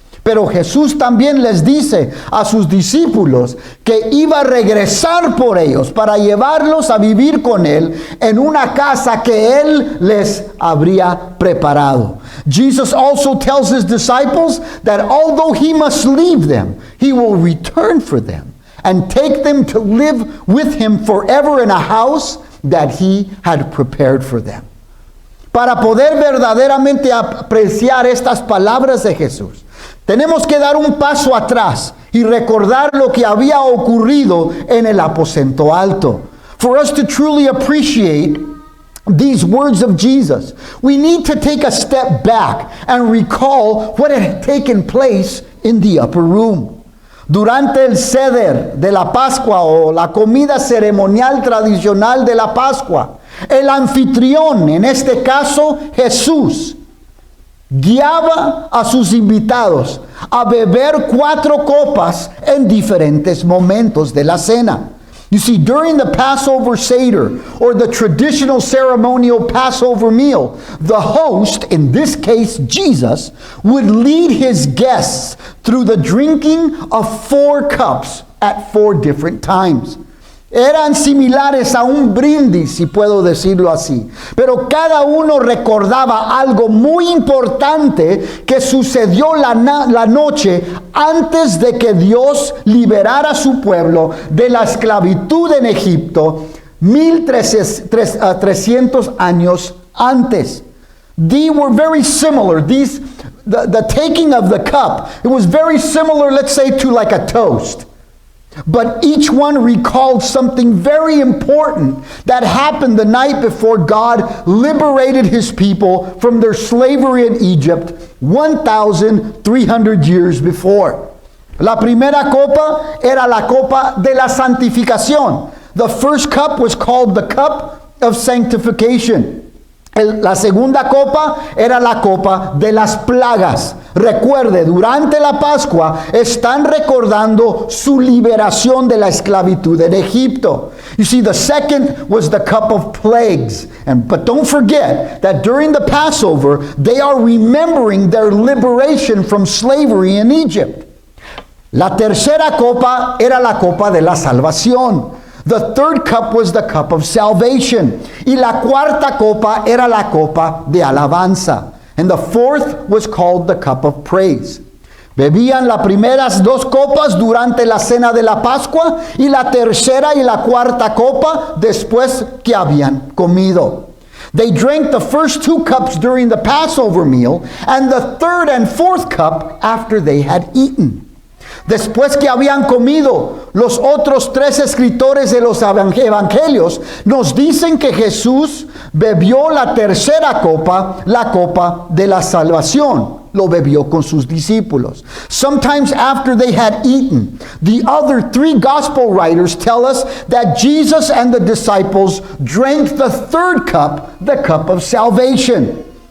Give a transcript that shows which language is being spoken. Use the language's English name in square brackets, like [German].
[Spanish] Pero Jesús también les dice a sus discípulos que iba a regresar por ellos para llevarlos a vivir con él en una casa que él les habría preparado. [English] Jesus also tells his disciples that although he must leave them, he will return for them and take them to live with him forever in a house that he had prepared for them. [Spanish] Para poder verdaderamente apreciar estas palabras de Jesús, tenemos que dar un paso atrás y recordar lo que había ocurrido en el aposento alto. [English] For us to truly appreciate these words of Jesus, we need to take a step back and recall what had taken place in the upper room. [Spanish] Durante el Seder de la Pascua o la comida ceremonial tradicional de la Pascua, el anfitrión, en este caso Jesús, guiaba a sus invitados a beber 4 copas en diferentes momentos de la cena. [English] You see, during the Passover Seder, or the traditional ceremonial Passover meal, the host, in this case Jesus, would lead his guests through the drinking of 4 cups at 4 different times. [Spanish] Eran similares a un brindis, si puedo decirlo así. Pero cada uno recordaba algo muy importante que sucedió la noche antes de que Dios liberara a su pueblo de la esclavitud en Egipto 1300 años antes. [English] They were very similar. The taking of the cup, it was very similar, let's say, to like a toast. But each one recalled something very important that happened the night before God liberated his people from their slavery in Egypt 1,300 years before. [Spanish] La primera copa era la copa de la santificación. [English] The first cup was called the cup of sanctification. [Spanish] La segunda copa era la copa de las plagas. Recuerde, durante la Pascua están recordando su liberación de la esclavitud en Egipto. [English] You see, the second was the cup of plagues. But don't forget that during the Passover, they are remembering their liberation from slavery in Egypt. [Spanish] La tercera copa era la copa de la salvación. [English] The third cup was the cup of salvation. [Spanish] Y la cuarta copa era la copa de alabanza. [English] And the fourth was called the cup of praise. [Spanish] Bebían las primeras 2 copas durante la cena de la Pascua y la tercera y la cuarta copa después que habían comido. [English] They drank the first 2 cups during the Passover meal and the third and fourth cup after they had eaten. [Spanish] Después que habían comido, los otros 3 escritores de los evangelios nos dicen que Jesús bebió la tercera copa, la copa de la salvación. Lo bebió con sus discípulos. [English] Sometimes after they had eaten, the other 3 gospel writers tell us that Jesus and the disciples drank the third cup, the cup of salvation.